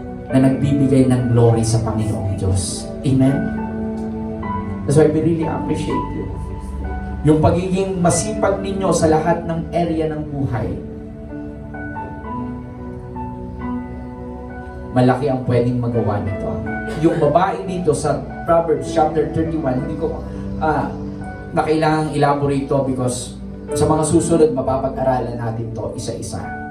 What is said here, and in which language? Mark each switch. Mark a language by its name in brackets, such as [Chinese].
[Filipino] Na nagbibigay ng glory sa Panginoong Diyos. [English] Amen? That's why we really appreciate you. [Filipino] Yung pagiging masipag ninyo sa lahat ng area ng buhay. Malaki ang pwedeng magawa nito. Yung babae dito sa Proverbs chapter 31, hindi ko na kailangang elaborate to because sa mga susunod mapapag-aralan natin to isa-isa.